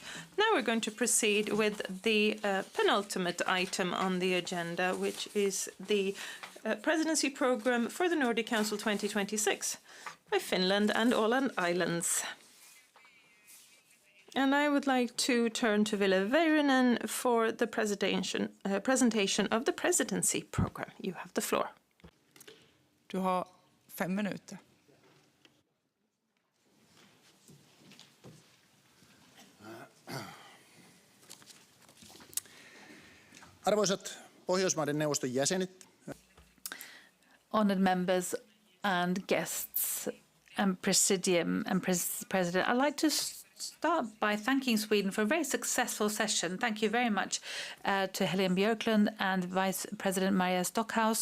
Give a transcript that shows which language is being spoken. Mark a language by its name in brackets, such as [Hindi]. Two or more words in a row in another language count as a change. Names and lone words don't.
[English] Now we're going to proceed with the penultimate item on the agenda, which is the Presidency Programme for the Nordic Council 2026 by Finland and Åland Islands. And I would like to turn to Ville Väyrynen for the presentation of the Presidency Programme. You have the floor. [Swedish] Du har 5 minuter. [Finnish] Arvoisat Pohjoismaiden neuvoston jäsenet. [English] Honored members and guests and Presidium and President, I'd like to start by thanking Sweden for a very successful session. Thank you very much to Helene Björklund and Vice President Maria Stockhaus.